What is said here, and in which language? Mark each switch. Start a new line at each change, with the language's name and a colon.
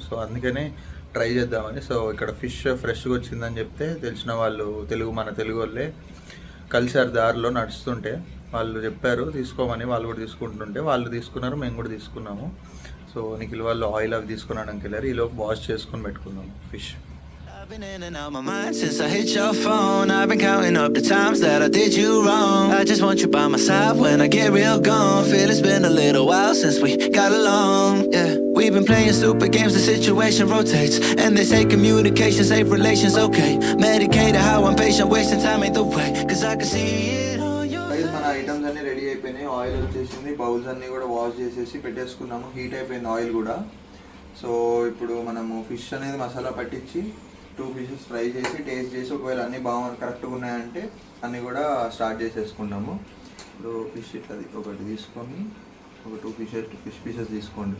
Telugu: So అందుకనే try చేద్దామని. So ఇక్కడ ఫిష్ ఫ్రెష్గా వచ్చిందని చెప్తే తెలిసిన వాళ్ళు, మన తెలుగు వాళ్ళే కలిసారు దారిలో నడుస్తుంటే. వాళ్ళు చెప్పారు తీసుకోమని, వాళ్ళు కూడా తీసుకుంటుంటే వాళ్ళు తీసుకున్నారు, మేము కూడా తీసుకున్నాము. సో నిఖిల్ వాళ్ళు ఆయిల్ అవి తీసుకున్నాడానికి వెళ్ళారు. ఈలోపు వాష్ చేసుకొని పెట్టుకున్నాము fish.
English: I've been in and out my mind since I hit your phone. I've been counting up the times that I did you wrong. I just want you by my side when I get real gone. Feel it's been a little while since we got along. Yeah, we've been playing stupid games, the situation rotates. And they say communication, safe relations, okay. Medicated how I'm patient, wasting time ain't the way. Cause I can see it on your face.
Telugu: మన items అన్ని ready అయిపోయినాయి. Oil వచ్చేసింది. Bowls అన్ని కూడా wash చేసేసి పెట్టేసుకున్నాము. Heat అయిపోయింది oil కూడా. So ఇప్పుడు మనము ఫిష్ అనేది మసాలా పట్టించి 2 ఫిషెస్ ఫ్రై చేసి టేస్ట్ చేసి ఒకవేళ అన్నీ కరెక్ట్గా ఉన్నాయంటే అన్నీ కూడా స్టార్ట్ చేసేసుకున్నాము. ఇప్పుడు ఫిష్ ఇట్లా ఒకటి తీసుకొని ఒక 2 ఫిష్ పీసెస్ తీసుకోండి.